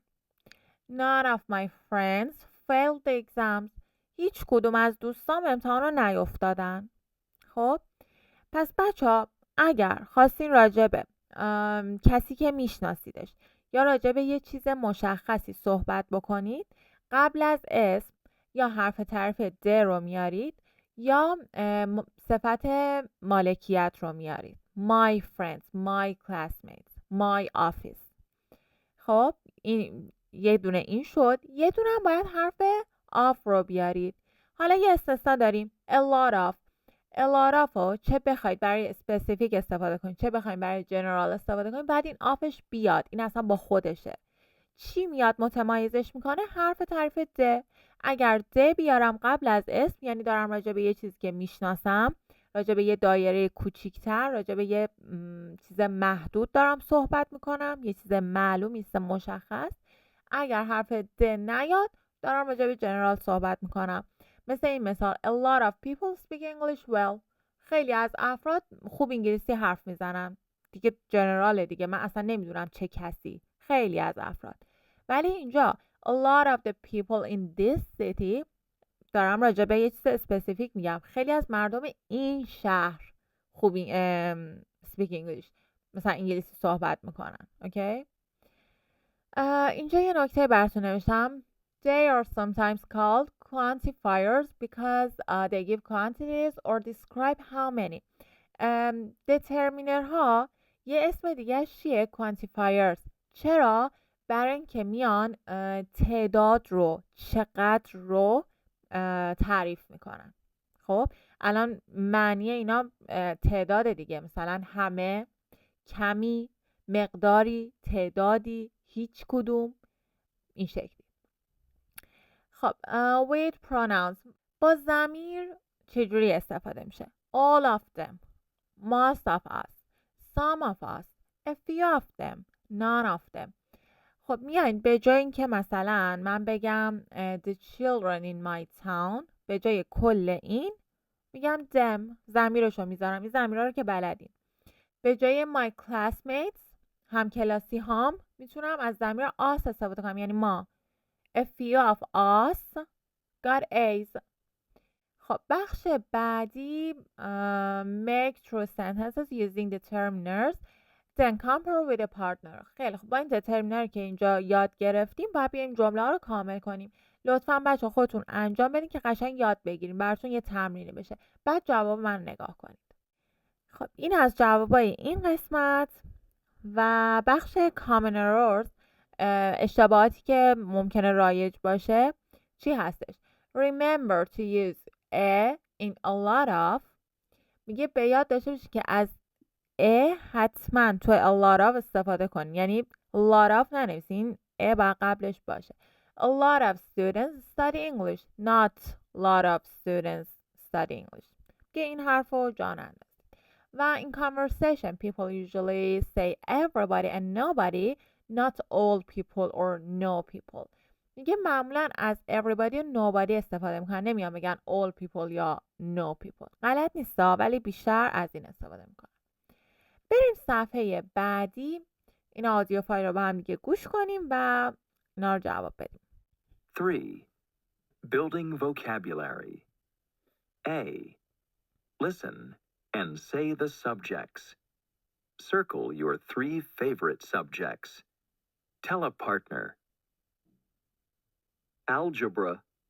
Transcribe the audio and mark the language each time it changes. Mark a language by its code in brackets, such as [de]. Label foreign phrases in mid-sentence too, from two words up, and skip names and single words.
[en] None of my friends failed the exams. [fa] هیچ کدوم از دوستام امتحان رو نیفتادن. خب پس بچه‌ها اگر خواستین راجبه کسی که میشناسیدش یا راجبه یه چیز مشخصی صحبت بکنید، قبل از اسم یا حرف تعریف د رو میارید یا صفت مالکیت رو میارید. [en] My friends, my classmates, my office. [fa] خب این یه دونه این شد. یه دونه هم باید حرف of رو بیارید. حالا یه استثنا داریم. [en] A lot of. A lot of [fa] رو چه بخواید برای specific استفاده کنید چه بخواید برای general استفاده کنید بعد این آفش بیاد. این اصلا با خودشه. چی میاد متمایزش میکنه؟ حرف تعریف د. اگر د بیارم قبل از اسم یعنی دارم راجع به یه چیزی که میشناسم، راجع به یه دایره کوچیکتر، راجع به یه چیز محدود دارم صحبت میکنم، یه چیز معلوم، یه چیز مشخص. اگر حرف د نیاد دارم راجع به general صحبت میکنم. مثل این مثال. [en] A lot of people speak English well. [fa] خیلی از افراد خوب انگلیسی حرف میزنن. دیگه جنراله دیگه، من اصلا نمیدونم چه کسی. خیلی از افراد. ولی اینجا [en] a lot of the people in this city، [fa] دارم راجع به یه چیز اسپسیفیک میگم، خیلی از مردم این شهر خوبی [en] speak English، [fa] مثلا انگلیسی صحبت میکنن. اوکی؟ اینجا یه نکته براتون نوشتم. [en] They are sometimes called quantifiers because they give quantities or describe how many. [fa] determinerها یه اسم دیگه چیه؟ quantifiers. چرا؟ برای اینکه میان تعداد رو، چقدر رو تعریف میکنن. خب الان معنی اینا تعداد دیگه، مثلا همه، کمی، مقداری، تعدادی، هیچ کدوم، این شکلی. خب [en] with pronouns [fa] با ضمیر چجوری استفاده میشه؟ [en] all of them، most of us، some of us، a few of them، none of them. [fa] خب میاین به جای اینکه مثلا من بگم [en] the children in my town، [fa] به جای کل این میگم them، ضمیرشو میذارم. این ضمیرها رو که بلدین. به جای my classmates، همکلاسی هام، میتونم از ضمیر us استفاده کنم، یعنی ما. [en] a few of us got A's. [fa] خب بخش بعدی [en] make true sentences using determiners then compare with a partner. [fa] خیلی خب، با این determiner که اینجا یاد گرفتیم باید بیایم جمله ها رو کامل کنیم. لطفاً بچه خودتون انجام بدین که قشنگ یاد بگیریم، براتون یه تمرینی بشه. بعد جواب من نگاه کنید. خب این از جوابای این قسمت. و بخش [en] common errors، [fa] اشتباهاتی که ممکنه رایج باشه چی هستش؟ [en] Remember to use a in a lot of. [fa] میگه به یاد داشته باشید که از a حتما تو [en] a lot of [fa] استفاده کنید، یعنی [en] lot of [fa] ننویسین، a باید قبلش باشه. [en] A lot of students study English, not lot of students study English. [fa] که این حرف رو جا نندازید. [en] و in conversation people usually say everybody and nobody, not all people or no people. [fa] میگه معمولا از everybody و nobody استفاده میکنن، نمیان بگن [en] all people [fa] یا [en] no people. [fa] غلط نیستا، ولی بیشتر از این استفاده میکنن. بریم صفحه بعدی، این [en] audio file [fa] رو با هم دیگه گوش کنیم و اینا رو جواب بدیم. [en] 3. Building vocabulary. A. Listen and say the subjects. Circle your 3 favorite subjects. Tell a partner. Algebra,